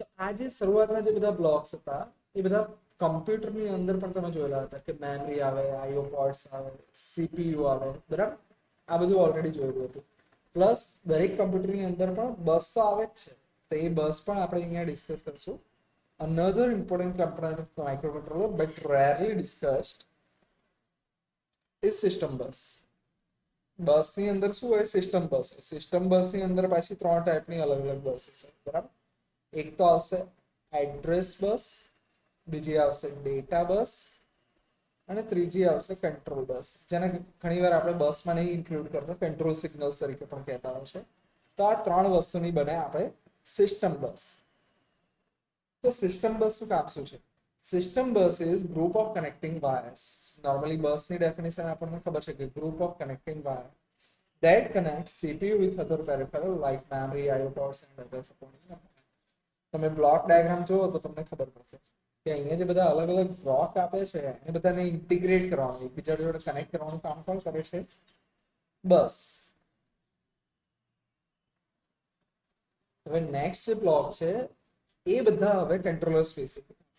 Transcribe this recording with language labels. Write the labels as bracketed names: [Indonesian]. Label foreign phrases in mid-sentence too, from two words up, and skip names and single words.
[Gujarati] તો આ જે શરૂઆતના જે બધા બ્લોક્સ હતા એ બધા કમ્પ્યુટરની અંદર પણ તમે જોયેલા હતા કે મેમરી આવે, [English] IO ports [Gujarati] આવે, સીપીયુ આવે, બરાબર. આ બધું ઓલરેડી જોયેલું હતું. પ્લસ દરેક કમ્પ્યુટરની અંદર પણ બસ તો આવે જ છે, તો એ બસ પણ આપણે અહીંયા ડિસ્કસ કરશું. [English] Another important component of microcontroller but rarely discussed is system bus. [Gujarati] બસની અંદર શું હોય? [English] system bus [Gujarati] હોય. [English] system busની [Gujarati] અંદર પાછી 3 ટાઈપની અલગ અલગ બસીસ હોય, બરાબર. એક તો આવશે [English] address bus, [Gujarati] બીજી આવશે [English] data bus, [Gujarati] અને ત્રીજી આવશે [English] control bus, [Gujarati] જેને ઘણીવાર આપણે બસમાં નહીં ઇન્ક્લુડ કરતા, [English] control signals [Gujarati] તરીકે પણ કહેતા હોય છે. તો આ 3 વસ્તુની બને આપણે [English] system bus. [Gujarati] તો [English] system bus [Gujarati] નું કામ શું છે? [English] System bus is group of connecting wires. [Gujarati] નોર્મલી બસની ડેફિનેશન આપણને ખબર છે કે [English] group of connecting wire that connects CPU with other peripheral like memory, IO ports and other supporting. [Gujarati] તમે [English] block diagram [Gujarati] જુઓ તો તમને ખબર પડશે કે અહીંયા જે બધા અલગ અલગ બ્લોક આપે છે એ બધાને ઇન્ટિગ્રેટ કરવાનું, એકબીજા જોડે કનેક્ટ કરવાનું કામ કોણ કરે છે? બસ. હવે નેક્સ્ટ જે બ્લોક છે એ બધા હવે [English] controller specific [Gujarati] છે.